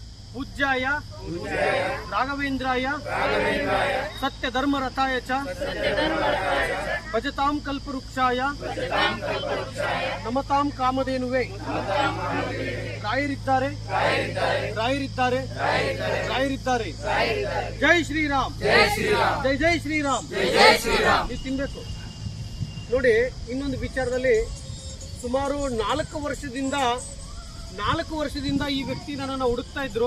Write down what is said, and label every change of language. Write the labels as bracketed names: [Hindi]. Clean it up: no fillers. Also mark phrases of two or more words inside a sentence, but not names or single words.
[Sanskrit] पूज्याय राघवेन्द्राय सत्यधर्मरथाय च भजतां कल्पवृक्षाय नमतां कामधेनुवे [Kannada] ರಾಯರಿದ್ದಾರೆ ರಾಯರಿದ್ದಾರೆ ರಾಯರಿದ್ದಾರೆ. ಜೈ ಶ್ರೀರಾಮ್, ಜೈ ಜೈ ಶ್ರೀರಾಮ್, ನೀವು ತಿನ್ಬೇಕು ನೋಡಿ. ಇನ್ನೊಂದು ವಿಚಾರದಲ್ಲಿ ಸುಮಾರು 4 ವರ್ಷದಿಂದ ಈ ವ್ಯಕ್ತಿ ನನ್ನನ್ನು ಹುಡುಕ್ತಾ ಇದ್ರು.